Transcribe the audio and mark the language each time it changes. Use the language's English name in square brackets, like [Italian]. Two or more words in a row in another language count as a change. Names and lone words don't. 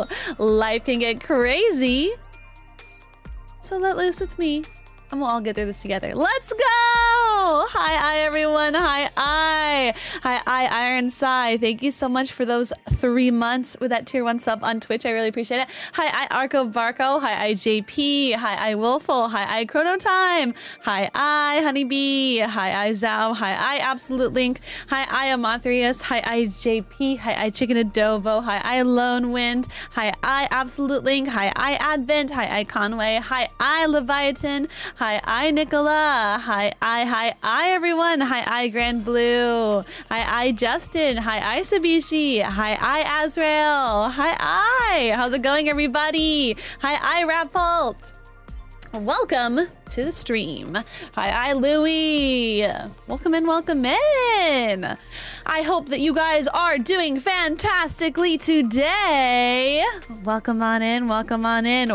[English] Life can get crazy, so let loose with me and we'll all get through this together. Let's go! Hi, everyone. Hi, Iron Sai. Thank you so much for those 3 months with that tier 1 sub on Twitch. I really appreciate it. Hi, Arco Barco. Hi, JP. Hi, Willful. Hi, Chrono Time. Hi, Honeybee. Hi, Zhao. Hi, Absolute Link. Hi, Amathrius. Hi, JP. Hi, Chicken Adobo. Hi, Lone Wind. Hi, Absolute Link. Hi, Advent. Hi, Conway. Hi, Leviathan. Hi, Nicola. Hi, everyone. Hi, Grand Blue. Hi, Justin. Hi, Sabishi. Hi, Azrael. Hi, how's it going, everybody? Hi, Rapult. Welcome to the stream. Hi, Louie. Welcome in, welcome in. I hope that you guys are doing fantastically today. Welcome on in, welcome on in.